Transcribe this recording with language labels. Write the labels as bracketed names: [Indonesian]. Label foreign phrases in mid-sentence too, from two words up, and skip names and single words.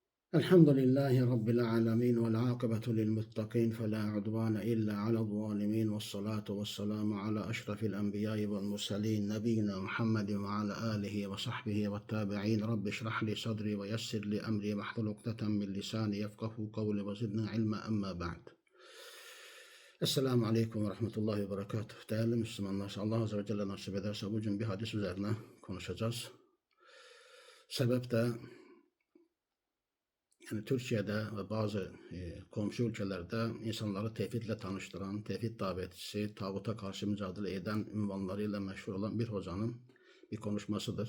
[Arabic] الحمد لله رب العالمين والعاقبة للمتقين فلا عدوان إلا على الظالمين والصلاة والسلام على أشرف الأنبياء والمرسلين نبينا محمد وعلى آله وصحبه والتابعين. رب اشرح لي صدري ويسر لي أمري واحلل عقدة من لساني يفقه قولي وزدنا علما أما بعد. السلام عليكم ورحمة الله وبركاته. [Turkish] Değerli Müslümanlar, Allah [Arabic] عز وجل [Turkish] nasip ederse bugün bir hadis üzerine konuşacağız. Sebep de yani Türkiye'de ve bazı komşu ülkelerde insanları tevhidle tanıştıran, tevhid davetçisi, tağuta karşı mücadele eden ünvanlarıyla meşhur olan bir hocanın bir konuşmasıdır.